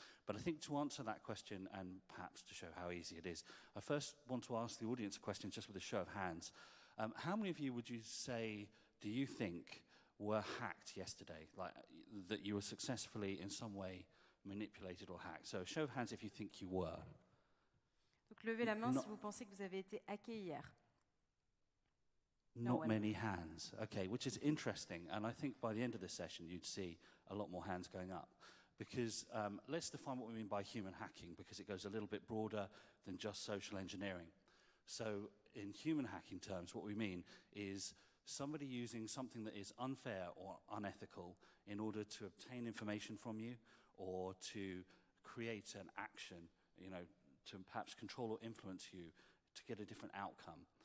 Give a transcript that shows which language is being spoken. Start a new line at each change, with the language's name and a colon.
English: But I think to answer that question and perhaps to show how easy it is, I first want to ask the audience a question just with a show of hands. How many of you would you say, do you think, were hacked yesterday, like that you were successfully in some way manipulated or hacked? So show of hands if you think you were.
French: Donc levez la main si vous pensez que vous avez été hacké hier.
English: No Not many hands. Okay, which is interesting. And I think by the end of this session, you'd see a lot more hands going up. Because let's define what we mean by human hacking, because it goes a little bit broader than just social engineering. So in human hacking terms, what we mean is somebody using something that is unfair or unethical in order to obtain information from you or to create an action, you know, to perhaps control or influence you to get a different outcome.